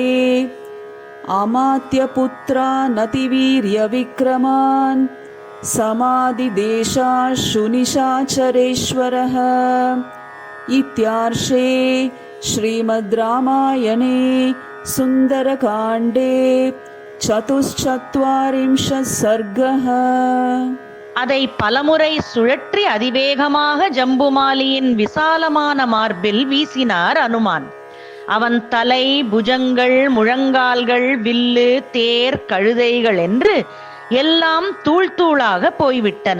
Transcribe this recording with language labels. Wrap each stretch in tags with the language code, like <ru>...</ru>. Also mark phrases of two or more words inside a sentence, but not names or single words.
<sa>अमात्यपुत्रा नतिवीर्यविक्रमान् समादिदेशाशुनिशाचरेश्वरः। इत्यार्षे श्रीमद् रामायणे सुन्दरकाण्डे 44 सर्गः।</sa> <ta>அதை பலமுறை சுழற்றி அதிவேகமாக ஜம்புமாலியின் விசாலமான மார்பில் வீசினார் அனுமான். அவன் தலை, புஜங்கள், முழங்கால்கள், வில்லு, தேர், கழுதைகள் என்று எல்லாம் தூள் தூளாக போய்விட்டன.</ta>